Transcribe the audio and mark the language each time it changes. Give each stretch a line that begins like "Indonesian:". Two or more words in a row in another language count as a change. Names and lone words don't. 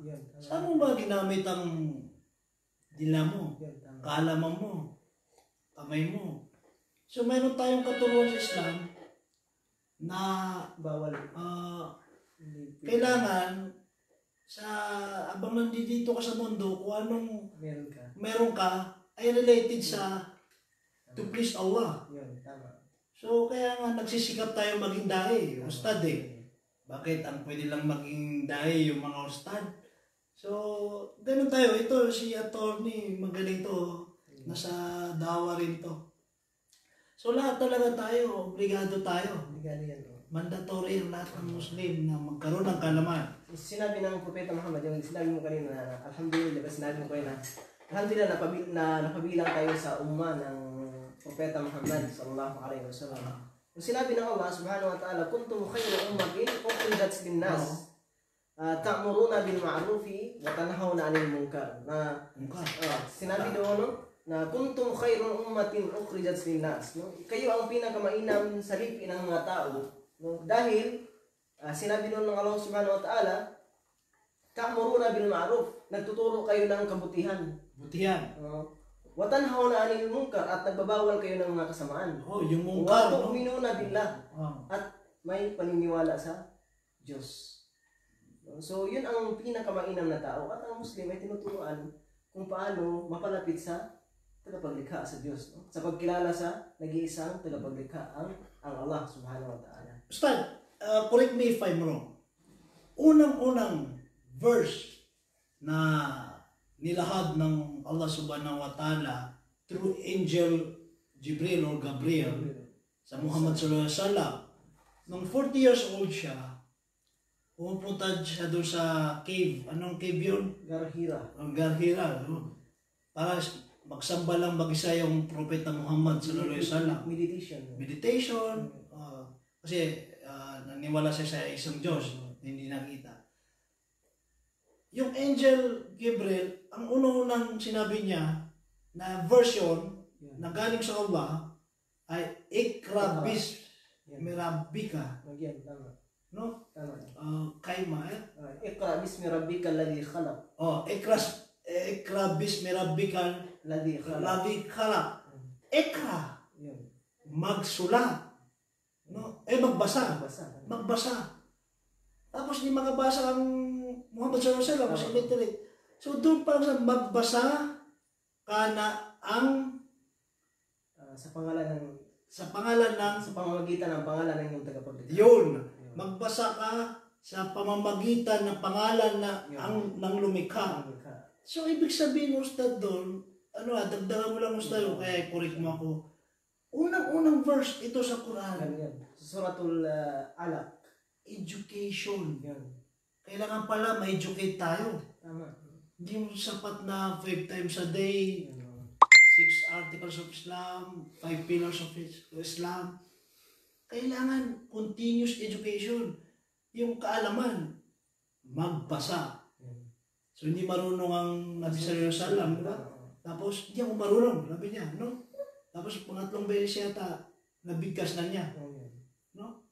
Filipino: Saan mo ba ginamit ang dila mo, kaalaman mo, kamay mo? So, mayroon tayong katuruan sa Islam na bawal. Kailangan abang nandito ka sa mundo, kung anong meron ka ay
English: related to please Allah.
Filipino: Yun, tama. So, kaya nga nagsisikap tayo maging dahi, ustad eh. Bakit ang pwede lang maging dahi yung mga ustad? So, ganun tayo. Ito, si attorney, magaling to. Nasa dawa rin to. So, lahat talaga tayo, obligado tayo. Obligado yan. Mandatory ang lahat ng Muslim na magkaroon ng kalaman. Sinabi ng Propeta Muhammad, yung sinabi mo kanina na alhamdulillah, sinabi mo kanina, alhamdulillah napabilang tayo sa umma ng Propeta Muhammad
Arabic: صلى الله عليه وسلم.
Filipino: Yung sinabi ng
Arabic: الله سبحانه وتعالى كنتم خير أمة أخرجت للناس تأمرون بالمعروف وتنهون عن المنكر.
Filipino: Sinabi doon na
Arabic: كنتم خير أمة أخرجت للناس,
Filipino: no? Kayo ang pinakamainam sa lipi ng mga tao, no? Dahil sinabi doon ng
Arabic: الله سبحانه وتعالى تأمرون بالمعروف,
Filipino: nagtuturo kayo ng kabutihan.
Arabic: وتنهون عن المنكر,
Filipino: at nagbabawal kayo ng mga kasamaan. Yung munkar,
Arabic: وتؤمنون بالله,
Filipino: at may paniniwala sa Diyos. So, yun ang pinakamainam na tao, at ang Muslim ay tinuturuan kung paano mapalapit sa tagapaglikha sa Diyos, no? Sa pagkilala sa nag-iisang tagapaglikha ang
Arabic: الله سبحانه وتعالى.
English: Ustad, correct me if I'm wrong.
Filipino: Unang-unang verse na nilahad ng
Arabic: الله سبحانه وتعالى
English: through angel Jibril or Gabriel
Filipino: sa Muhammad
Arabic: صلى الله عليه وسلم,
Filipino: nung
English: 40 years old
Filipino: siya, pumunta siya doon sa cave. Anong cave yun? Garhira. Garhira. No? Para magsamba lang mag-isa yung Propeta Muhammad
Arabic: صلى الله عليه وسلم.
Filipino: Meditation. Kasi naniwala siya sa isang Diyos. Hindi nakita. Yung angel Gabriel, ang unang sinabi niya na version na galing sa Allah ay
Arabic: اقرأ باسم ربك.
Filipino: No? Kaima
Arabic: اقرأ باسم ربك الذي خلق. اقرأ باسم ربك الذي خلق.
Filipino: Ikra. Magsulat. No? Magbasa. Tapos di makabasa ang Muhammad
Arabic: صلى الله عليه وسلم
Filipino: kasi illiterate. So doon pa sa magbasa kana ang sa pangalan ng sa pangalan ng Sa pamamagitan ng pangalan ng iyong tagapaglikha. yun. Magbasa ka sa pamamagitan ng pangalan na ng lumikha. So, ibig sabihin, Ustad, doon, dagdagan mo lang, Ustad, kaya correct mo ako. Unang verse ito sa Quran, Suratul Alaq. education. Yan. Kailangan pala ma-educate tayo. Tama. Hindi mo sapat na
English: 5 times a day,
Filipino: Yan.
English: 6 articles of Islam, 5 pillars of Islam.
Filipino: Kailangan
English: continuous education.
Filipino: Yung kaalaman, magbasa. Yan. So, hindi marunong ang Nabi
Arabic: صلى الله عليه وسلم,
Filipino: di ba? Tapos, hindi ako marunong, sabi niya, no? Tapos, pangatlong beses yata, nabigkas na niya, no?